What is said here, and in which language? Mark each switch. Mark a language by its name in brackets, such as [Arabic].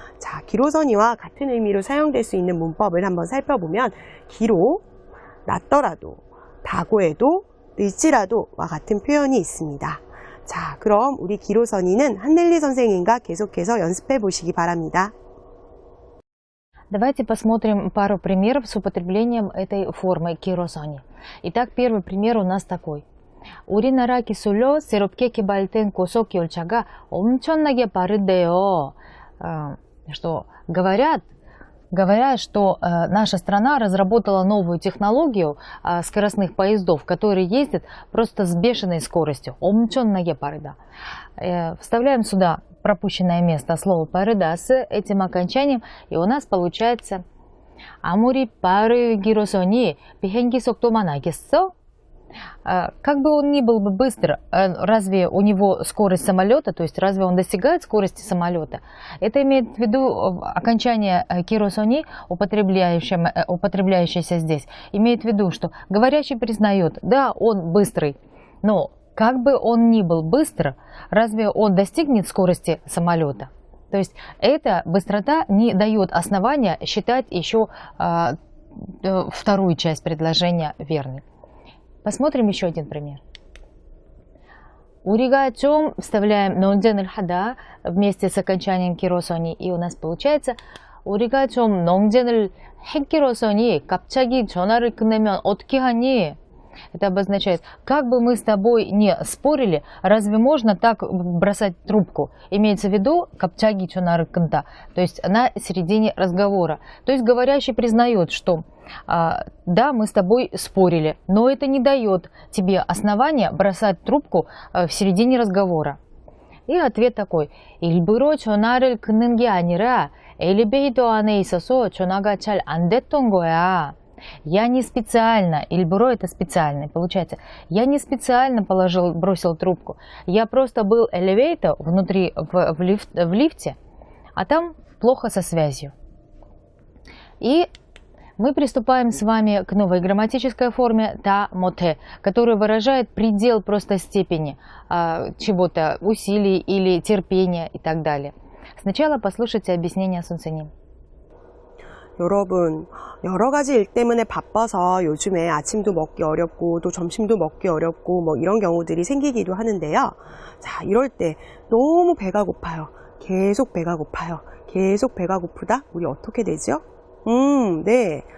[Korean] 자, 기로선이와 같은 의미로 사용될 수 있는 문법을 한번 살펴보면 기로, 났더라도, 다고해도, 일지라도와 같은 표현이 있습니다. 자, 그럼 우리 기로선이는 한넬리 선생님과 계속해서 연습해 보시기 바랍니다. [Russian] Давайте посмотрим пару примеров с употреблением этой формы киросони. Итак, первый пример у нас такой. [Korean] 우리나라 기술로 새롭게 개발된 고속 열차가 엄청나게 빠르대요. [Russian] Что говорят, что наша страна разработала новую технологию скоростных поездов, которые ездят просто с бешеной скоростью. [Korean] 엄청나게 빠르다. [Russian] Вставляем сюда пропущенное место слова 빠르다 с этим окончанием, и у нас получается 아무리 빠르기로서니 비행기 속도만 알겠어? Как бы он ни был бы быстр, разве у него скорость самолета, то есть разве он достигает скорости самолета? Это имеет в виду окончание киросони, употребляющееся здесь, имеет в виду, что говорящий признает, да, он быстрый, но как бы он ни был быстр, разве он достигнет скорости самолета? То есть эта быстрота не дает основания считать еще вторую часть предложения верной. Посмотрим еще один пример. [Korean] 우리가 좀 вставляем 논쟁을 하다 вместе с окончанием киросони, и у нас получается 우리가 좀 논쟁을 했기로서니 갑자기 전화를 끊으면 어떻게 하니? [Russian] Это обозначает, как бы мы с тобой не спорили, разве можно так бросать трубку? Имеется в виду 갑자기 전화를 끊다, то есть на середине разговора. То есть говорящий признает, что да, мы с тобой спорили, но это не дает тебе основания бросать трубку в середине разговора. И ответ такой. [Korean] 일부러 전화를 끊는 게 아니라 엘리베이터 안에 있어서 전화가 잘 안 됐던 거야. [Russian] Я не специально, 일부러 это специально, получается, я не специально бросил трубку, я просто был элевейтор внутри, в лифте, а там плохо со связью. И мы приступаем с вами к новой грамматической форме та моте, которая выражает предел просто степени чего-то, усилий или терпения и так далее. Сначала послушайте объяснение Сунциним. [Korean] 여러분, 여러 가지 일 때문에 바빠서 요즘에 아침도 먹기 어렵고 또 점심도 먹기 어렵고 뭐 이런 경우들이 생기기도 하는데요. 자, 이럴 때 너무 배가 고파요. 계속 배가 고파요. 계속 배가 고프다? 우리 어떻게 되죠? 네.